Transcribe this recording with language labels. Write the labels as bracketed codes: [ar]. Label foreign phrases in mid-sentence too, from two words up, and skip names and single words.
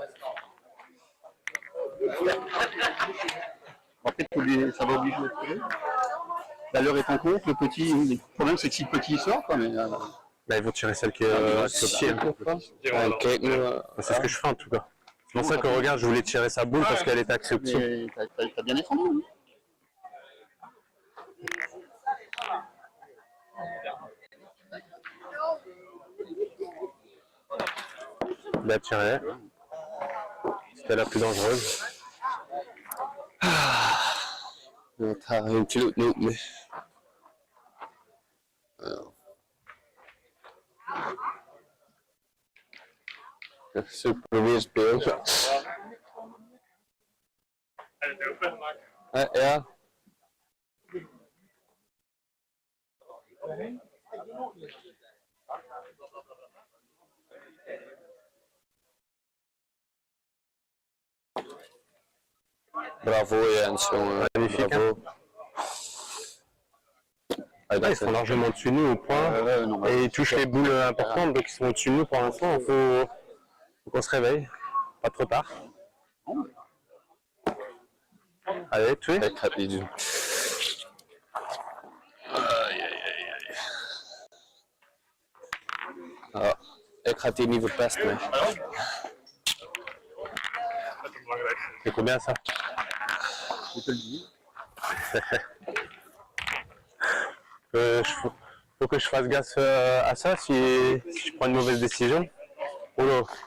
[fr] Après, ça va obliger de tirer. La l'heure est en compte, le petit, le problème c'est que si le petit sort, quoi, mais. Bah, ils vont tirer celle qui est au pied. [nl] Kijk nu. [fr] C'est ce que je fais en tout cas. C'est pour ça que regarde, je voulais tirer sa boule parce qu'elle était axée au pied. T'as bien défendu. Bien tiré. C'était la plus dangereuse. [nl] Het gaat natuurlijk niet meer. Super weer spelen. Ja. Bravo Jens, jongen. [fr] Magnifique. Bravo. Là, ils sont largement au-dessus de nous au point. Et ils touchent les boules importantes, donc ils sont au-dessus de nous pour l'instant. Il faut qu'on se réveille. Pas trop tard. Allez, tuez. [nl] Ik ga het niet doen. Ja, ik ga het hier niet verpesten. [fr] C'est combien ça? je te le dis. Faut que je fasse gaffe à ça si je prends une mauvaise décision. Oh là.